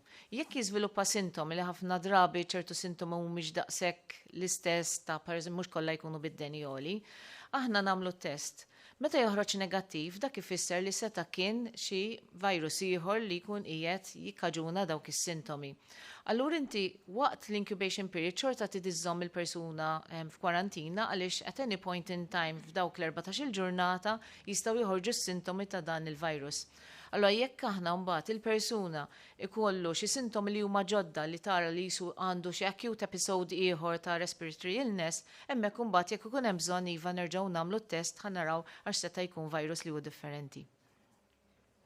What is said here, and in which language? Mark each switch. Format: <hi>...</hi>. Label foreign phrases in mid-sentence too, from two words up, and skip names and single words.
<mt>Jekk jiżviluppa sintomi li ħafna drabi ċertu sintomi mhumiex daqshekk l-istess ta' pereżempju mhux kollha jkunu bid-denjoli, aħna nagħmlu test. Meta joħroġ negattiv, dak ifisser li seta' kien xi virus ieħor li jkun qiegħed jikkaġuna dawk is-sintomi. Allura inti waqt l-</mt> <en>incubation period</en> <mt>xorta tidiżżomm il-persuna f'kwarantina għaliex</mt> <en>at any point in time</en> <mt>f'dawk l-14 ġurnata jistgħu joħorġu s-sintomi ta' dan il-virus. Allora jekk aħna mbagħad il-persuna ikollu xi sintomi li huma ġodda li tara li jisu għandu xi</mt> <en>acute episode</en> <mt>ieħor ta'</mt> <en>respiratory illness,</en> <mt>hemmhekk imbagħad jekk ikun hemm bżonn iva nerġgħu nagħmlu t-test ħa naraw għax seta' jkun virus li hu differenti.</mt>